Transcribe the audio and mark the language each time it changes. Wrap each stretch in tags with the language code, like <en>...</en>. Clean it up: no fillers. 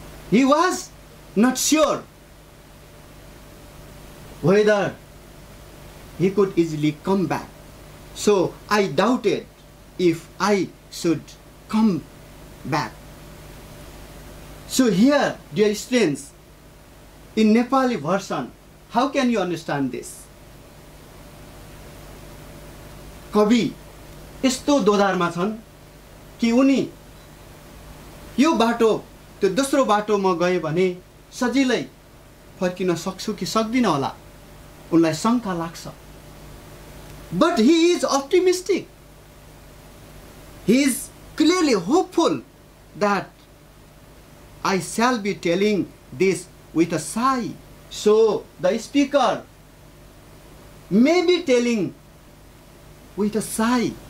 <en>He was not sure whether he could easily come back. So I doubted if I should come back. So here, dear students, in Nepali version, how can you understand this?</en> <ne>कवि यस्तो दोधारमा छन् कि उनी यो बाटो त्यो दोस्रो बाटो म गए भने सजिलै फर्किन सक्छु कि सक्दिन होला उनलाई शंका लाग्छ.</ne> <en>But he is optimistic. He is clearly hopeful that I shall be telling this with a sigh. So the speaker may be telling with a sigh.</en>